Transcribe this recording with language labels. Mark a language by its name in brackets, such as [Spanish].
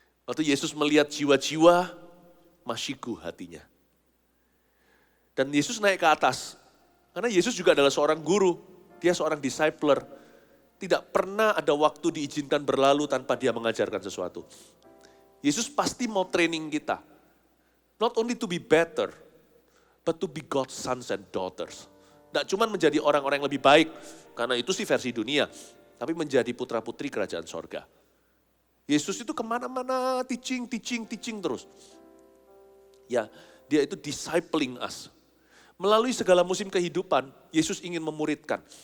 [Indonesian] Waktu Yesus melihat jiwa-jiwa, masyiku hatinya. Dan Yesus naik ke atas, karena Yesus juga adalah seorang guru, dia seorang discipler. Tidak pernah ada waktu diizinkan berlalu tanpa dia mengajarkan sesuatu. Yesus pasti mau training kita. [English] Not only to be better, but to be God's sons and daughters. [Indonesian] Tidak cuma menjadi orang-orang yang lebih baik, karena itu sih versi dunia. Tapi menjadi putra-putri kerajaan sorga. Yesus itu kemana-mana teaching terus. Ya, dia itu [English] discipling us. [Indonesian] Melalui segala musim kehidupan, Yesus ingin memuridkan.